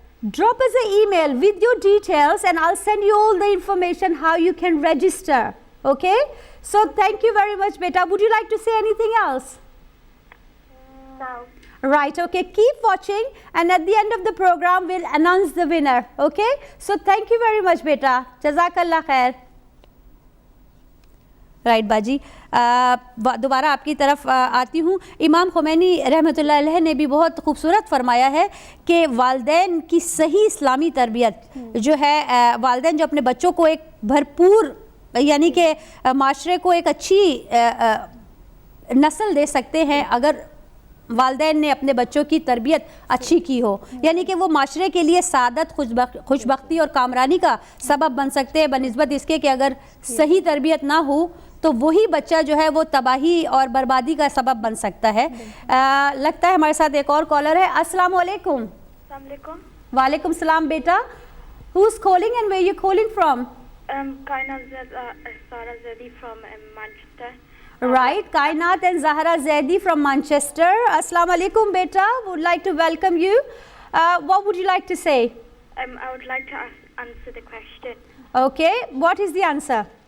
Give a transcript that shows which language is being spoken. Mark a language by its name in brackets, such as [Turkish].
[English] Drop us an email with your details and I'll send you all the information how you can register. Okay? So thank you very much beta. Would you like to say anything else? No. Right, okay. Keep watching and at the end of the program we'll announce the winner. Okay? So thank you very much beta. [Arabic] Jazakallah khair. [Hindi] Right बाजी, दोबारा आपकी तरफ आती हूँ। इमाम खुमैनी रहमतुल्लाह अलैह ने भी बहुत खूबसूरत फरमाया है कि वालिदैन की सही इस्लामी तरबियत जो है, वालिदैन जो अपने बच्चों को एक भरपूर यानी कि माशरे को एक अच्छी नस्ल दे सकते हैं अगर वालिदैन ने अपने बच्चों की तरबियत अच्छी की हो, यानी कि वो माशरे के लिए सादत, खुशबख्ती और कामरानी का सबब बन सकते हैं बनिस्बत इसके कि अगर सही तरबियत ना हो तो वही बच्चा जो है वो तबाही और बर्बादी का सबब बन सकता है। लगता है हमारे साथ एक और कॉलर है। अस्सलाम वालेकुम। वालेकुम सलाम बेटा। [English] Who is calling and where you calling from? Zahra Zaidi from Manchester. Right, Kainat and Zahra Zaidi from Manchester. Assalamu alaikum beta, would like to welcome you. What would you like to say? I would like to answer the question. Okay, what is the answer?